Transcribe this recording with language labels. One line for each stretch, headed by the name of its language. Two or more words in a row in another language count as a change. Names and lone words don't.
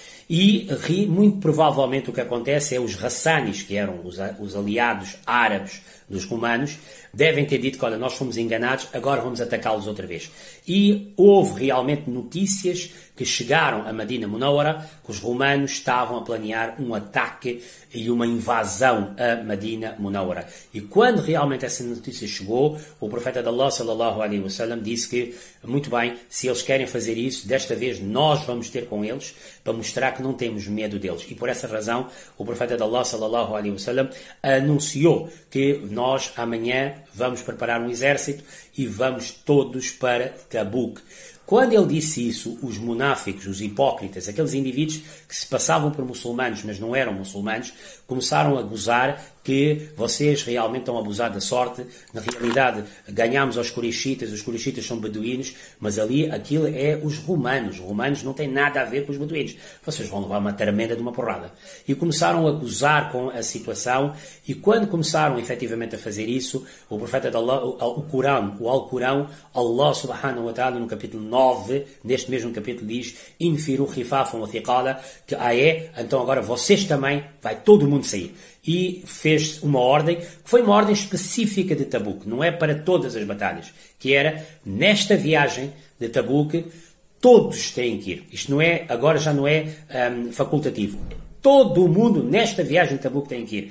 Portuguese: E muito provavelmente o que acontece é os Hassanis, que eram os aliados árabes dos romanos, devem ter dito que, olha, nós fomos enganados, agora vamos atacá-los outra vez. E houve realmente notícias que chegaram a Medina Munawwara que os romanos estavam a planear um ataque e uma invasão a Medina Munawwara. E quando realmente essa notícia chegou, o profeta de Allah
Arabic: صلى الله عليه وسلم
Portuguese: disse que, muito bem, se eles querem fazer isso, desta vez nós vamos ter com eles para mostrar que não temos medo deles. E por essa razão, o profeta de Allah
Arabic: صلى الله عليه وسلم
Portuguese: anunciou que nós amanhã vamos preparar um exército e vamos todos para Tabuk. Quando ele disse isso, os munáficos, os hipócritas, aqueles indivíduos que se passavam por muçulmanos, mas não eram muçulmanos, começaram a gozar que vocês realmente estão a abusar da sorte. Na realidade, ganhámos aos Quraishitas, os Quraishitas são beduínos, mas aquilo é os romanos não têm nada a ver com os beduínos. Vocês vão levar uma tremenda de uma porrada. E começaram a gozar com a situação, e quando começaram efetivamente a fazer isso, o profeta de Allah, o Alcorão,
Arabic: الله سبحانه وتعالى,
Portuguese: no capítulo 9, neste mesmo capítulo diz,
Arabic: انفروا خفافا وثقالا,
Portuguese: que então agora vocês também, vai todo mundo sair. E fez uma ordem, que foi uma ordem específica de Tabuk, não é para todas as batalhas, que era, nesta viagem de Tabuk, todos têm que ir. Isto agora já não é facultativo. Todo mundo nesta viagem de Tabuk tem que ir.